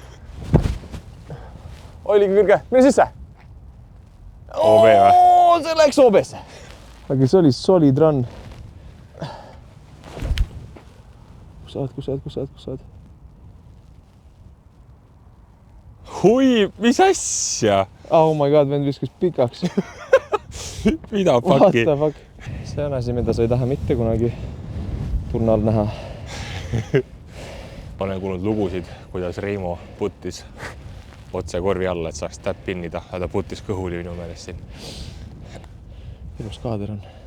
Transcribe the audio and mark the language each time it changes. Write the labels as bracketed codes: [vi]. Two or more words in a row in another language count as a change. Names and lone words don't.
[et] Oligi kõrge, mine sisse. OB või? See läks OB-sse. Aga see oli [en] solid run. [et] Kus sa oled? Hui, mis asja? [en] Oh my god, [et] vend viskas pikaks. Mida [en] What fuck'i? the fuck? [et] See on asi, mida sa ei taha mitte kunagi turna all näha. Olen kuulnud lugusid, kuidas Reimo puttis otse korvi alla, et saaks tap pinnida, aga ta puttis kõhuli minu meelest siin. Ilus kaader on.